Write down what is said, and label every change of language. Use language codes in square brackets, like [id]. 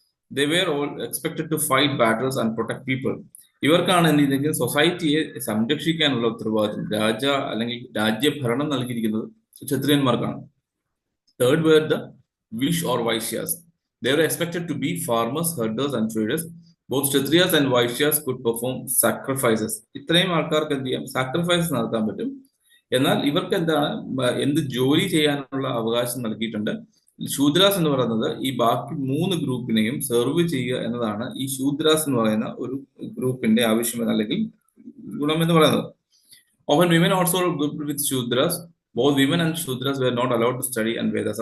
[en] They were all expected to fight battles and protect people. [ml] ഇവർക്കാണ് എന്ത് ചെയ്തിരിക്കുന്നത്, സൊസൈറ്റിയെ സംരക്ഷിക്കാനുള്ള ഉത്തരവാദിത്വം, രാജ്യഭരണം നൽകിയിരിക്കുന്നത് ക്ഷത്രിയന്മാർക്കാണ്. [en] Third were the Vish or Vaishyas. They were expected to be farmers, herders and traders. Both Kshatriyas and Vaishyas could perform sacrifices. [ml] ഇത്രയും ആൾക്കാർക്ക് എന്ത് ചെയ്യാം, sacrifice നടത്താൻ പറ്റും. എന്നാൽ ഇവർക്ക് എന്ത് ജോലി ചെയ്യാനുള്ള അവകാശം നൽകിയിട്ടുണ്ട്. ശൂദ്രാസ് എന്ന് പറയുന്നത് ഈ ബാക്കി 3 ഗ്രൂപ്പിനെയും സെർവ് ചെയ്യുക എന്നതാണ് ഈ ശൂദ്രാസ് എന്ന് പറയുന്ന ഒരു ഗ്രൂപ്പിന്റെ ആവശ്യം അല്ലെങ്കിൽ ഗുണം എന്ന് പറയുന്നത്. [en] Often women also grouped with Shudras. Both women and Shudras were not allowed to study and Vedas.